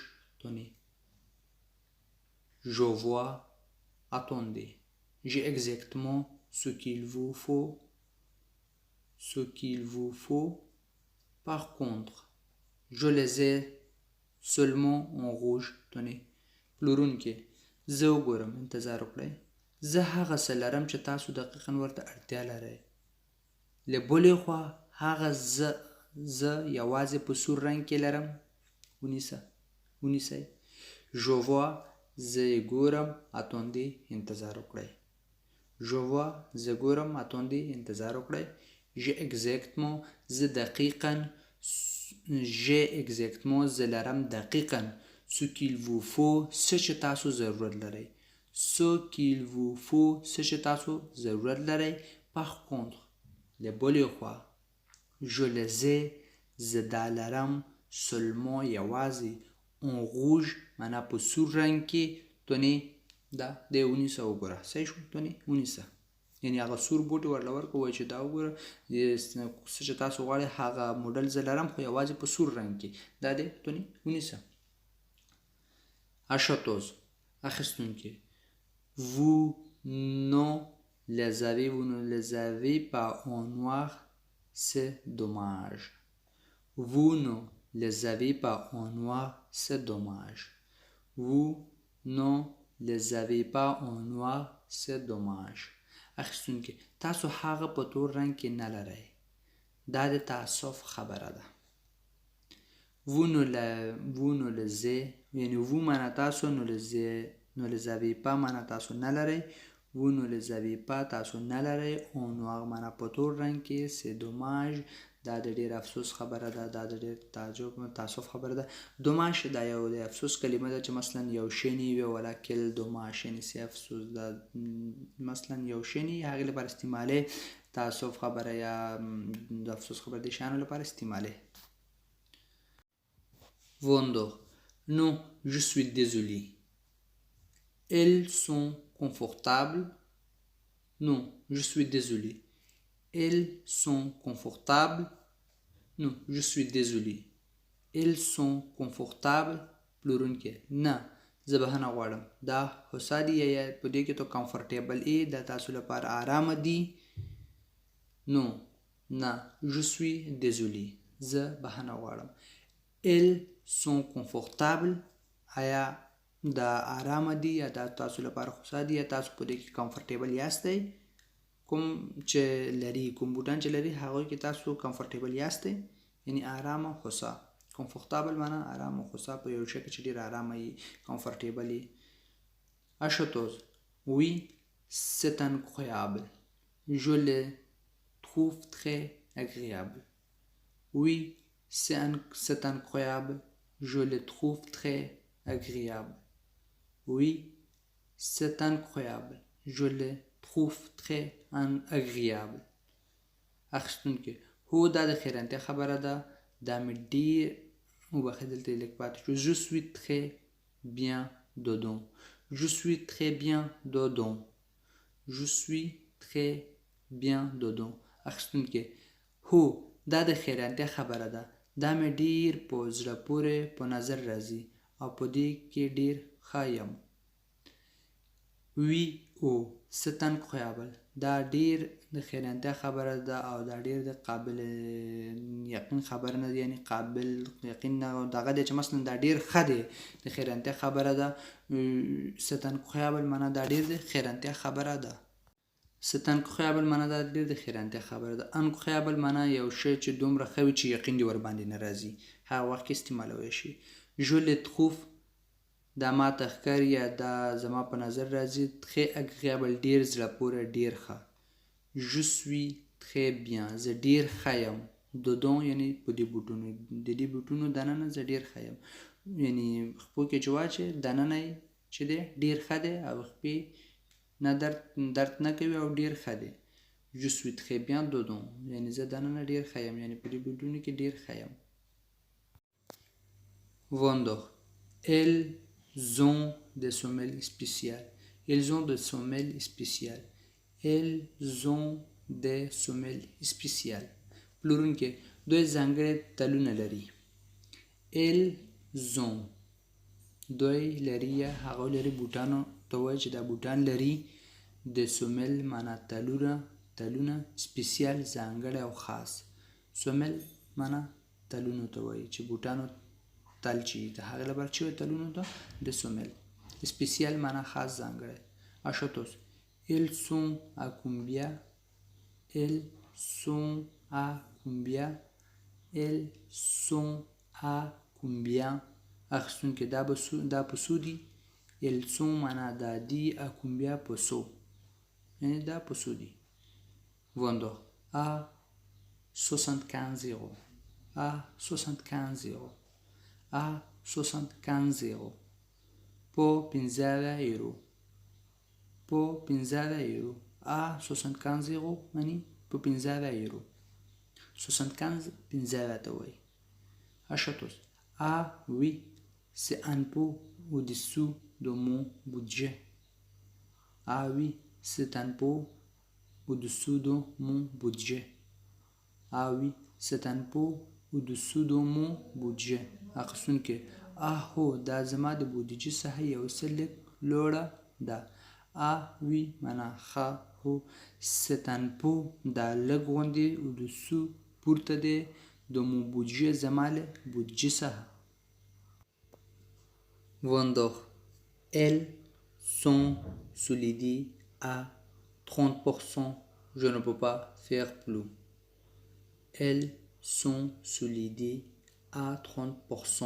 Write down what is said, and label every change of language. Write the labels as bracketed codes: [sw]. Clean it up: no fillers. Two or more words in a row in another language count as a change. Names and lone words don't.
[fr] Tenez. Je vois. Attendez. J'ai exactement ce qu'il vous faut. Ce qu'il vous faut. Par contre, je les ai seulement en rouge. Tenez. [ps] پلورونکی زه وګورم، انتظار وکړئ. زه هغه څه لرم چې تاسو دقیقاً ورته اړتیا لرئ. له بلې خوا هغه زه یوازې په سور رنګ کې لرم. ونیسئ. [fr] Je vois. [ps] زه یې ګورم. Attendez. انتظار وکړئ. [fr] Je vois. [ps] زه ګورم. Attendez. انتظار وکړئ. [fr] J'ai exactement. [ps] زه دقیقاً. [fr] J'ai exactement. [ps] زه لرم دقیقاً. [fr] Ce qu'il vous faut. [ps] څه چې تاسو ضرورت لرئ. [fr] Ce qu'il vous faut. [ps] څه چې تاسو ضرورت لرئ. [fr] Par contre. [ps] له بلې خوا. [fr] Je les ai. [ps] زه دا لرم. [fr] Seulement یوازې. En rouge. [ps] معنا په سور رنګ کې. تونې دا دی ونیسه وګوره. صحیح شو. تونې ونیسه. یعنې هغه سور بوټي ورله ورکوئ چې دا وګوره څه چې تاسو غواړئ هغه موډل زه لرم خو یوازې په سور رنګ کې. دا دی. تونې ونیسه. [fr] Acheteuse. [ps] اخیستونکی. [fr] Vous ne les avez pas en noir. C'est dommage. Vous ne les avez pas en noir. C'est dommage. Vous ne les avez pas en noir. C'est dommage. [ps] اخیستونکی. تاسو هغه په تور رنګ کې نه لرئ. دا د تاسف خبره ده. [fr] Vous ne les avez. [ps] یعنی vous معنا تاسو [fr] ne les avez pas [ps] معنا تاسو نه لرئ. [fr] Vous ne les avez pas [ps] تاسو نه لرئ. [fr] en noir [ps] معنا په تور رنګ کې. [fr] C'est dommage. [ps] دا د ډېر افسوس خبره ده. دا د ډېر تاسف خبره ده. دوماش دا یو د افسوس کلمه ده چې مثلا یو شی نه وي ولکل دوماش یعنې سي افسوس ده. مثلا یو شی نه هغې لپاره استعمالوي. تاسف خبره یا د افسوس خبره د شیانو لپاره استعمالوي. [fr] Vendeur. Non, je suis désolé. Elles sont confortables. Non, je suis désolé. Elles sont confortables. Non, je suis désolé. Elles sont confortables. [ps] پلورونکی. نه زه بخښنه غواړم. دا هوسا دي یا په دې کې تو کمفرټیبل ای دا تاسو لپاره آرامه دي. نو نه [fr] je suis désolé. [ps] زه بخښنه غواړم. [fr] Elles sont confortables. [ps] آیا دا آرامه دي یا دا تاسو لپاره هوسا دي یا تاسو په دې کې کمفرټیبل یاستئ. کوم چې لري کوم بوټان چې لري هغوی کې تاسو کمفرټیبل یاستئ. یعنی آرامه هوسا. کمفورتابل معنا آرامه هوسا په یو شی کې چې ډېر آرامه یي کمفرټیبل یي. [fr] Acheteuse. Oui, c'est incroyable. Je les trouve très agréables. Oui, c'est incroyable. Je les trouve très agréables. Oui, c'est incroyable. Je les trouve très agréables. [ps] اخیستونکی. هو دا د خیرانتیا خبره ده. دا مې ډېر وبخښئ دلته یې لږ پاتې شو. [fr] Je suis très bien dedans. Je suis très bien dedans. Je suis très bien dedans. [ps] اخیستونکی. هو دا د خیرانتیا خبره ده. دا مې ډېر په زړه پورې په نظر راځي او په دې کې ډېر ښه یم. [fr] Oui, oh, c'est incroyable. [ps] دا ډېر د خیرانتیا خبره ده او دا ډېر د قابل یقین خبره نه ده، یعنی قابل یقین نه دغه دی چې مثلا دا ډېر ښه دی د خیرانتیا خبره ده. [fr] c'est incroyable [ps] معنا دا ډېر د خیرانتیا خبره ده. [fr] c'est incroyable [ps] معنا دا ډېر د خیرانتیا خبره ده. incroyable معنا یو شی چې دومره ښه وي چې یقین دې ورباندې نه راځي، هغه وخت کې استعمالولی شي. [fr] je le trouve [ps] دا ما ته ښکاري یا دا زما په نظر راځي [fr] très agréable [ps] ډېر زړه پورې ډېر ښه. [fr] je suis très bien [ps] زه ډېر ښه یم. dedans یعنی په دې بوټونو، د دې بوټونو دننه زه ډېر ښه یم، یعنی خپو کې چې واچې دننه یې چې دی ډېر ښه دی او خپې نه درد نه کوي او ډېر ښه دی. [fr] je suis très bien dedans [ps] یعنی زه دننه ډېر ښه یم، یعنی په دې بوټونو کې ډېر ښه یم. [fr] vendeur elles ont des semelles spéciales. Ils ont des semelles spéciales. Elles ont des semelles spéciales. [ps] پلورونکی دوی ځانګړي تلونه لري. elles ont دوی لري یا هغه لري بوټانو ته وایي چې دا بوټان لري. د سومل معنا تلونه سپیسیال ځانګړی او خاص. سومل معنا تلونو ته وایي چې بوټانو تل چې د هغې لپاره چې وایي تلونو ته د سومل. سپیسیال معنا خاص ځانګړی. [fr] achetos ils sont à combien. Ils sont à combien. Ils sont à combien. [ps] اخیستونکي دا په څو دي. [fr] ils sont [ps] معنا دا دي [fr] à combien [ps] په څو، یعنی دا په څو دي. [fr] vendeur à 75 euros. à 75 euros. à 75 euros. [ps] په 15 euro. په 15 euro. [fr] à 75 euros [ps] یعنی په 15 euro. 75 15 ته وایي. [fr] achetos ah oui c'est un peu au-dessous de mon budget. ah oui c'est un peu au-dessous de mon budget. ah oui c'est un peu au-dessous de mon budget. [ps] اخیستونکي هو دا زما د بودیجې څخه یو څه لږ لوړه ده. [fr] ah oui [ps] معنا ښه، هو [fr] c'est un peu [ps] دا لږ غوندې au-dessous پورته دی د مو بودجې زما له بودجې څخه. [fr] vendeur elles sont solidées à 30%. je ne peux pas faire plus. elles sont solidées à 30%.